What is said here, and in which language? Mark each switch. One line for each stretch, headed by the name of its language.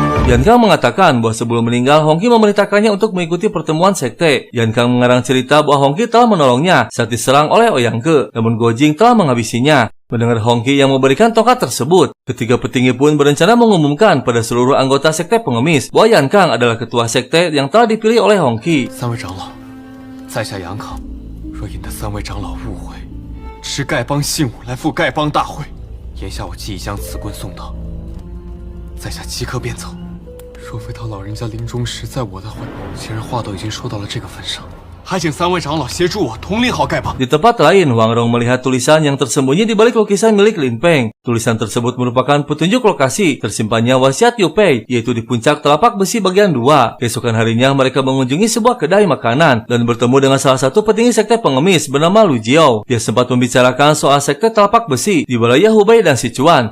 Indonesian: Yan Kang mengatakan bahwa sebelum meninggal, Hongki memerintahkannya untuk mengikuti pertemuan sekte. Yan Kang mengarang cerita bahwa Hongki telah menolongnya saat diserang oleh Ouyang Ke, namun Guojing telah menghabisinya. Mendengar Hongki yang memberikan tongkat tersebut, ketiga petinggi pun berencana mengumumkan pada seluruh anggota sekte pengemis bahwa Yan Kang adalah ketua sekte yang telah dipilih oleh Hongki.
Chinese: 3位长老，在下杨康，若引得3位长老误会，持丐帮信物来赴丐帮大会，眼下我既已将此棍送到，在下即刻便走。若非他老人家临终时在我的怀，既然话都已经说到了这个份上，还请3位长老协助我统领好丐帮。
Indonesian: Di tempat lain, Huang Rong melihat tulisan yang tersembunyi di balik lukisan milik Lin Peng. Tulisan tersebut merupakan petunjuk lokasi tersimpannya wasiat Yu Pei, yaitu di puncak telapak besi bagian 2. Keesokan harinya, mereka mengunjungi sebuah kedai makanan dan bertemu dengan salah satu petinggi sekte pengemis bernama Lu Jiao. Dia sempat membicarakan soal sekte telapak besi di wilayah Hubei dan Sichuan.